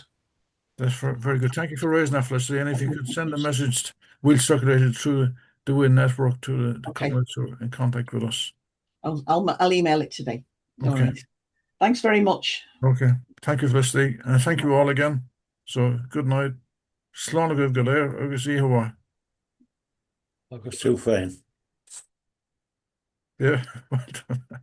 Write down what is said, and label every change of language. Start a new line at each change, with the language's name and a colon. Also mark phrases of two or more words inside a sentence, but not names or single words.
English: That's very good. Thank you for raising that, Felicity. And if you could send a message, we'll circulate it through the WIN network to the comrades who are in contact with us. I'll email it today. Okay. All right. Thanks very much. Okay. Thank you, Felicity. And thank you all again. So good night.
Irish: Slán go léir agus íhuaá. Agus tú féin.
English: Yeah.